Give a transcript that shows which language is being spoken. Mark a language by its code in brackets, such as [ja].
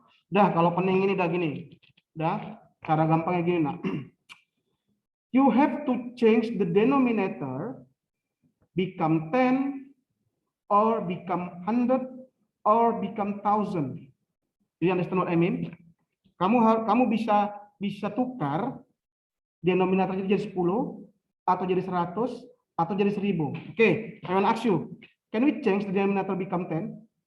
[id] Dah, kalau pening ini udah gini. Dah, cara gampangnya gini, nak. [en] You have to change the denominator become 10 or become 100 or become 1,000. You understand what I mean? [id] Kamu bisa tukar denominatornya jadi 10 atau jadi 100 atau jadi 1000. [en] Oke, I want to ask you, can we change the denominator become 10?